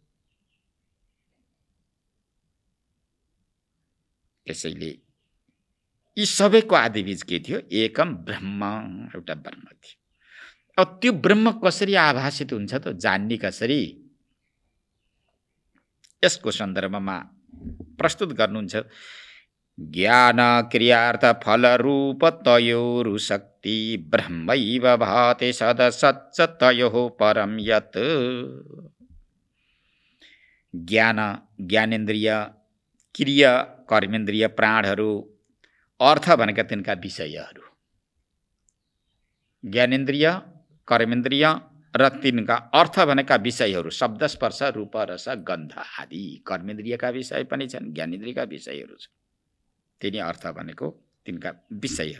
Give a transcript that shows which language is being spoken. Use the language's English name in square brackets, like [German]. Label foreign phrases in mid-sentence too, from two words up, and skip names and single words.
[Nepali] त्यसैले यी सबैको आदिबीज के थियो? [Sanskrit] एकम ब्रह्म, [Nepali] एउटा ब्रह्म थियो। अब त्यो ब्रह्म कसरी आभासित हुन्छ त, जान्ने कसरी? यसको सन्दर्भमा प्रस्तुत गर्नुहुन्छ। [Sanskrit] ज्ञान क्रियार्थ फल रूप तयोरु शक्ति ब्रह्मैव भाति सदसच्च तयोः परम यत्। [Nepali] ज्ञान ज्ञानेन्द्रिय, क्रिया कर्मेन्द्रिय, प्राणहरू, अर्थ भनेका तिनका विषयहरू। ज्ञानेन्द्रिय, कर्मेन्द्रिय र तिनका अर्थ भनेका विषयहरू शब्द स्पर्श रूप रस गन्ध आदि। कर्मेन्द्रियका विषय पनि छन्, ज्ञानेन्द्रियका विषयहरू छन्। तिनी अर्थ भनेको तिनका विषयहरू।